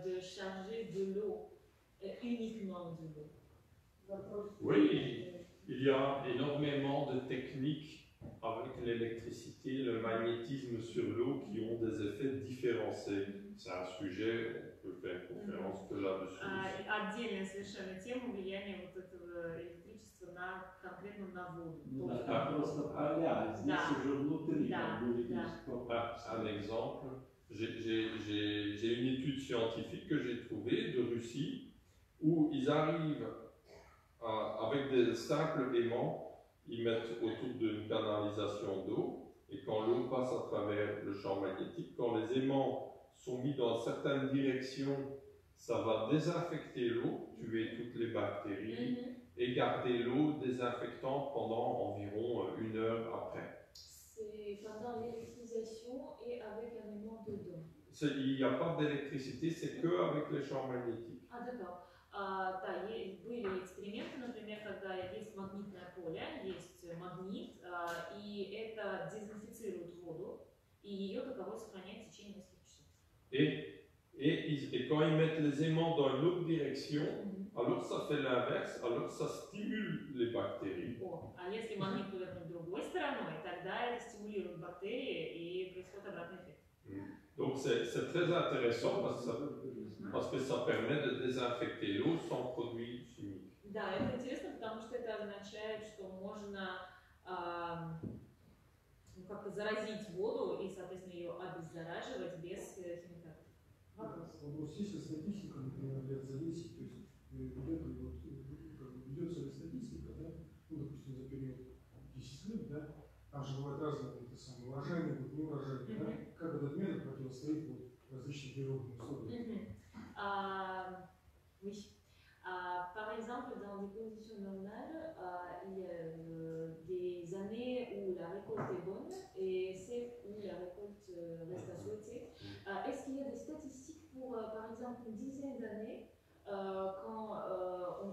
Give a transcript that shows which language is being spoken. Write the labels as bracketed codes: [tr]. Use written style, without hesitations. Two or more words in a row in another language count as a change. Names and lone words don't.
[fr] charger de l'eau, uniquement de l'eau. Oui, il y a énormément de techniques avec l'électricité, le magnétisme sur l'eau qui ont des effets différenciés. C'est un sujet, on peut faire une conférence que là-dessus. [ru] Отдельная совершенно тема влияния вот этого электричества на конкретно на воду. Ну да, там просто поля, здесь уже внутри как бы электричество. [fr] Un exemple, j'ai une étude scientifique que j'ai trouvée de Russie où ils arrivent avec des simples aimants, ils mettent autour d'une canalisation d'eau et quand l'eau passe à travers le champ magnétique, quand les aimants sont mis dans certaines directions, ça va désinfecter l'eau, tuer toutes les bactéries et garder l'eau désinfectante pendant environ 1 heure après. C'est pendant l'électrisation et avec un aimant dedans. Il n'y a pas d'électricité, c'est que avec les champs magnétiques. А, d'accord. [ru] Да, были эксперименты, например, когда есть магнитное поле, есть магнит, и это дезинфицирует воду, и ее таковой сохраняет в течение нескольких часов. [fr] Et quand ils mettent les aimants dans une autre direction, alors ça fait l'inverse, alors ça stimule les bactéries. [ru] А если магнит повернуть другой стороной, тогда это стимулирует бактерии и происходит обратный эффект. [fr] Donc c'est très intéressant parce que ça permet de désinfecter l'eau sans produits chimiques. [ru] Да, это интересно, потому что это означает, что можно как-то заразить воду и, соответственно, ее обеззараживать без химикатов. Вопрос, есть ли статистика, например, лет за 10, то есть вот это вот, ведется ли статистика, да, ну, допустим, за период 10 лет, да, там же бывают разные это самые урожайные, вот неурожайные, да, как этот метод противостоит вот различным природным условиям? [fr] Oui. Par exemple, dans des conditions normales, il y a des années où la récolte est bonne et celles où la récolte reste à souhaiter. Est-ce qu'il y a des statistiques pour, par exemple, une dizaine d'années, quand on